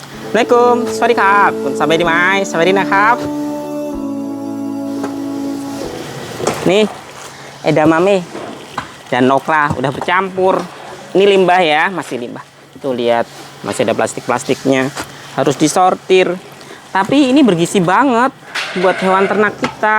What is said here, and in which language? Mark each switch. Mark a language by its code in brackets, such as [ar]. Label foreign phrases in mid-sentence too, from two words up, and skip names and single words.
[th] Assalamualaikum สวัสดีครับคุณสบายดีไหมสวัสดีนะครับ [id] nih edamame dan okra udah bercampur. Ini limbah ya, masih limbah. Tuh lihat, masih ada plastik-plastiknya. Harus disortir. Tapi ini bergizi banget buat hewan ternak kita.